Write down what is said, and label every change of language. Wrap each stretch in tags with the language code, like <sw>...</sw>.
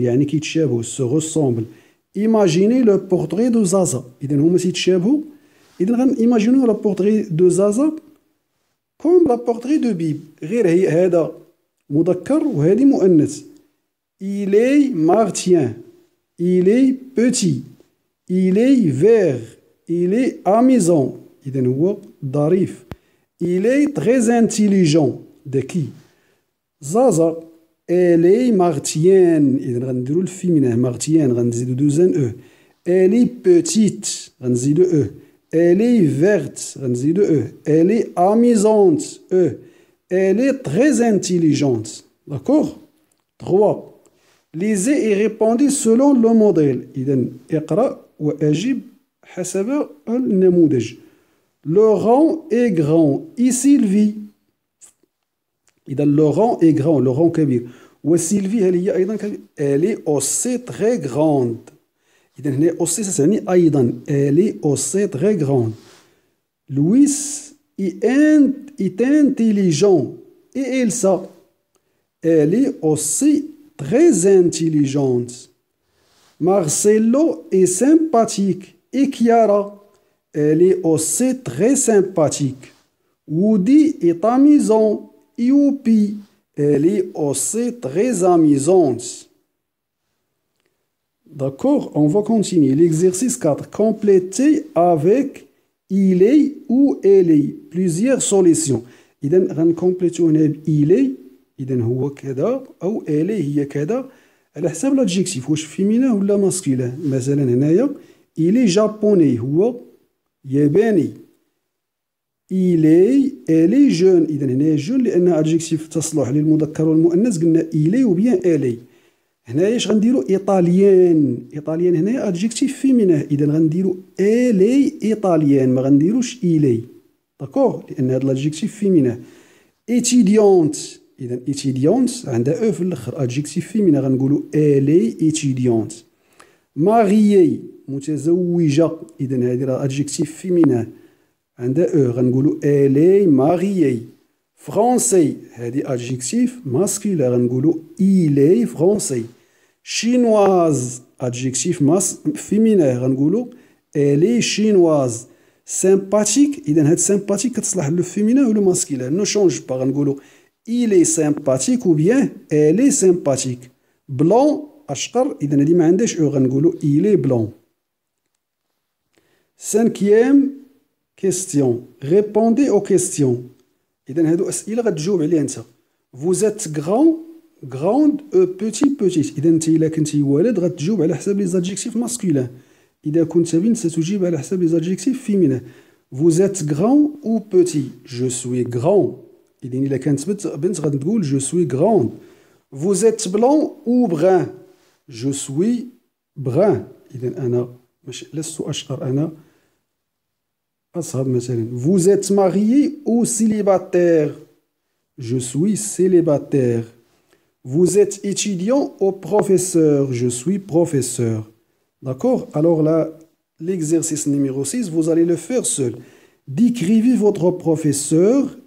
<ar>يعني كيتشابهوا</ar> <fr>se ressemblent. Imaginez le portrait de Zaza.</fr> <ar>إذا هما تيتشابهوا.</ar> <fr>إذا غنيماجينيو le portrait de Zaza comme la portrait de Bib.</fr> <ar>غير هي هذا مذكر وهذه مؤنث.</ar> <fr>Il est martien. Il est petit. Il est vert. Il est amusant.</fr> <ar>إذا هو ظريف.</ar> <fr>Il est très intelligent.</fr> <ar>ذكي.</ar> <fr>زازا elle est martienne.</fr> <ar>إذا غنديرو الفيمينين martienne غنزيدو دوزان او.</ar> <fr>Elle est petite</fr> <ar>غنزيدو او.</ar> <fr>Elle est verte, elle est amusante, elle est très intelligente. D'accord? 3. Lisez et répondez selon le modèle.</fr> <ar>إذن اقرأ وأجب حسب النموذج.</ar> <fr>Laurent est grand. Et Sylvie. إذن Laurent est grand. Laurent كبير.</fr> <ar>وسيلفي هل هي أيضا كبير.</ar> <fr>Elle est aussi très grande.</fr> <ar>إذا هنا</ar> <fr>aussi</fr> <ar>تعني أيضا</ar> <fr>elle est aussi très grande. Louis est intelligent. Et Elsa, elle est aussi très intelligente. Marcelo est sympathique. Et Chiara, elle est aussi très sympathique. Woody est amusant. Et Youpi, elle est aussi très amusante. D'accord, on va continuer. L'exercice 4. Complétez avec il est ou elle est. Plusieurs solutions.</fr> <ar>إذا غنكمبليتو هنا ب</ar> <fr>il est.</fr> <ar>إذا هو كذا أو</ar> <fr>elle est</fr> <ar>هي كذا على حساب</ar> <fr>l'adjectif</fr> <ar>واش فيمينا ولا ماسكيلا. مثلا هنايا</ar> <fr>il est japonais</fr> <ar>هو ياباني.</ar> <fr>il est elle est jeune. إذا هنا jeune</fr> <ar>لأنها</ar> <fr>adjectif</fr> <ar>تصلح للمذكر والمؤنث قلنا</ar> <fr>il est ou bien elle est.</fr> <ar>هنايا اش غنديرو ايطاليان. ايطاليان هنايا ادجيكتيف فيميناه. اذا غنديرو الي ايطاليان ما غنديروش الي. داكوغ لان هذا الادجيكتيف فيميناه. ايتيديونت اذا ايتيديونت عندها او في الاخر ادجيكتيف فيمينا غنقولو الي ايتيديونت. ماريي متزوجه اذا هذه راه ادجيكتيف فيميناه عندها او غنقولو الي ماريي. فرونسي هذه</ar> <fr>adjectif masculin</fr> <ar>غنقولوا</ar> <fr>il est français. chinoise adjectif féminin</fr> <ar>غنقولوا</ar> <fr>elle est chinoise. sympathique</fr> <ar>إذا هاد</ar> <fr>sympathique</fr> <ar>كتصلح لو</ar> <fr>féminin ou le masculin. ne change pas</fr> <ar>غنقولوا</ar> <fr>il est sympathique ou bien elle est sympathique.</fr> <ar>blanc أشقر إذا هادي ما عندهاش او غنقولوا</ar> <fr>il est blanc. 5e question. répondez aux questions.</fr> <ar>إذا هادو أسئلة غتجاوب عليها أنت.</ar> <fr>Vous êtes grand, grande, petit, petite.</fr> <ar>إذا أنت إلا كنتي ولد غتجاوب على حساب لي زادجيكتيف ماسكولين. إذا كنت بنت ستجيب على حساب لي زادجيكتيف فيمينين.</ar> <fr>Vous êtes grand ou petit? Je suis grand.</fr> <ar>إذا إلا كانت بنت غتقول</ar> <fr>je suis grande. Vous êtes blanc ou brun? Je suis brun.</fr> <ar>إذا أنا ماشي لست أشقر أنا أصهب مثلا.</ar> <fr>Vous êtes marié ou célibataire? Je suis célibataire. Vous êtes étudiant ou professeur? Je suis professeur. D'accord? Alors là, l'exercice numéro 6, vous allez le faire seul. Décrivez votre professeur.</fr>